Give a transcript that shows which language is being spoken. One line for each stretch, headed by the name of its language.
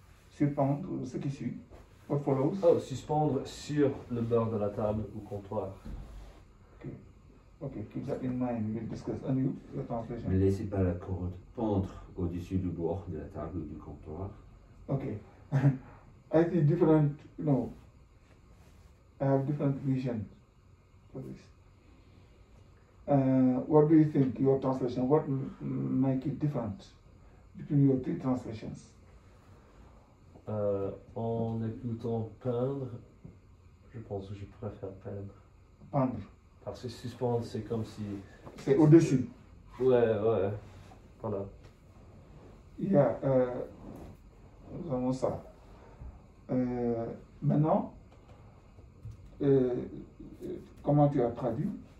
French: Surpendre, ce qui suit.
English: What follows?
French: Oh, suspendre sur le bord de la table ou comptoir.
English: Okay, keep that in mind. We'll discuss. And you, the translation.
French: Ne laissez pas la corde pendre au-dessus du bord de la table ou du comptoir.
English: Okay. I see different, I have different vision for this. What do you think, your translation? What make it different between your three translations?
French: En écoutant peindre, je pense que je préfère peindre. Pendre. Parce que suspendre, c'est comme si... C'est au-dessus. Ouais, voilà. Il y a, nous avons ça. Maintenant, comment tu as traduit?